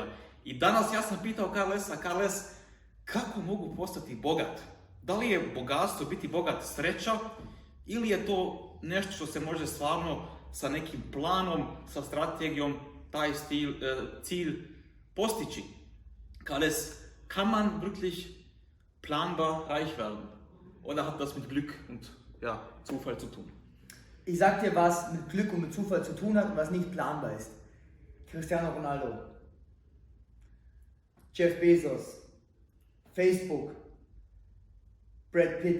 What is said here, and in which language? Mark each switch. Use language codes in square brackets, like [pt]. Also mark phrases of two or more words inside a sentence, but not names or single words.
[sr] I danas ja sam pitao Carles, kako mogu postati bogat? Da li je bogatstvo biti bogat sreća ili je to nešto što se može stvarno sa nekim planom, sa strategijom, taj Ziel postići? Carles, [de] kann man wirklich planbar reich werden? Oder hat das mit Glück und Zufall zu tun? Ich sag dir, was mit Glück und mit Zufall zu tun hat und was nicht planbar ist. Cristiano Ronaldo, Jeff Bezos, Facebook, Brad Pitt.